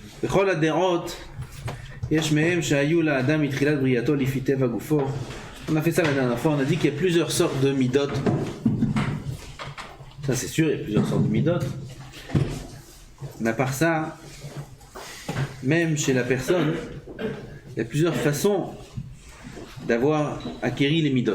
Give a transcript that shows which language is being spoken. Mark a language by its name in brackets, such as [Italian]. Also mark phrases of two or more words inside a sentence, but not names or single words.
[Hebrew] בכל הדעות, יש מהם שהיו לאדם מתחילת בריאתו לפי טבע גופו. [French] On a fait ça la dernière fois, on a dit qu'il y a plusieurs sortes de midot. Ça c'est sûr, il y a plusieurs sortes de midot. Mais à part ça, même chez la personne, il y a plusieurs façons d'avoir acquéri les midot.